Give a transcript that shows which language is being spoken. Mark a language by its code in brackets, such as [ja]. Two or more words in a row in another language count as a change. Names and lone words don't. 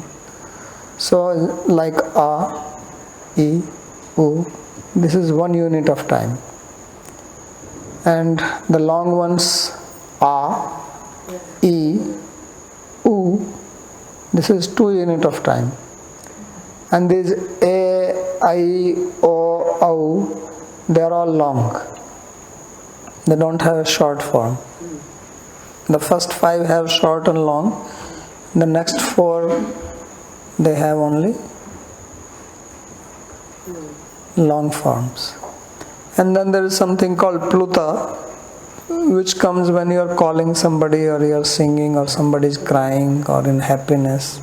[en] So like a, e, u, this is 1 unit of time. And the long ones a, e, u, this is 2 unit of time. And these a, I, o, au, they are all long. They don't have a short form. The first 5 have short and long. The next 4, they have only long forms. And then there is something called pluta, which comes when you are calling somebody, or you are singing, or somebody is crying, or in happiness.